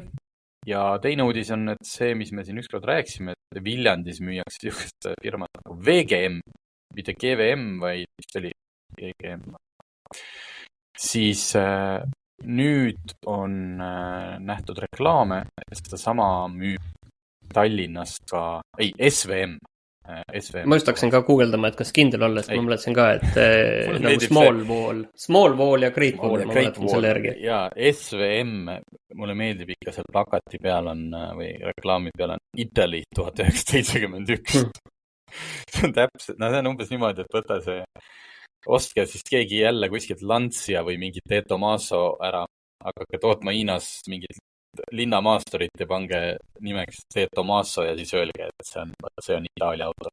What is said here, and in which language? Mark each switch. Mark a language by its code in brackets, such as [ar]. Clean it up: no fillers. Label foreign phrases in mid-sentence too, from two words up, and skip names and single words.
[et] Ja teine uudis on, et see, mis me siin ükskord rääksime, et Viljandis müüakse niisugust firmat nagu VGM, mitte GVM, vaid vist oli VGM. Siis nüüd on nähtud reklaame, et seda sama müüb Tallinnast ka, SVM. SVM. Ma just hakkasin ka guugeldama, et kas kindel olla, sest ma mõtlesin ka, et nagu [en] small wall [et] ja [en] great wall, [et] ma mõtlen selle järgi. Ja SVM, mulle meeldib ikka seal plakati peal on, või reklaami peal on Italy 1971. See on täpselt, see on umbes niimoodi, et võta see, ostke siis keegi jälle kuskilt Lancia või mingit De Tomaso ära, hakake tootma Hiinas mingit linnamaasturit ja pange nimeks De Tomaso ja siis öelge, et see on Itaalia auto.